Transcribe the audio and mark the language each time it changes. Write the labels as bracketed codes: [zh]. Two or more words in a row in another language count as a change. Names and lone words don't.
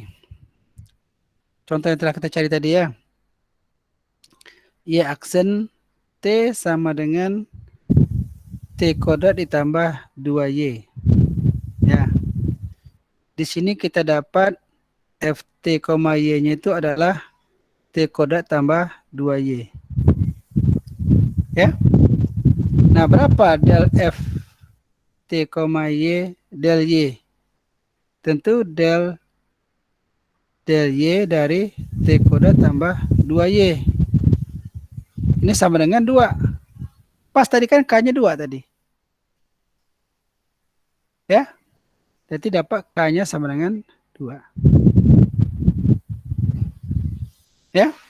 [id] Contoh yang telah kita cari tadi ya. Y aksen T sama dengan T kodrat ditambah 2Y. Ya. Di sini kita dapat Ft, Y-nya itu adalah T kodrat tambah 2Y. Ya. Nah, berapa del F T, Y del Y? Tentu del Y dari T kodrat tambah 2Y. Ini sama dengan 2. Pas tadi kan K-nya 2 tadi. Ya. Jadi dapat K-nya sama dengan 2. Ya.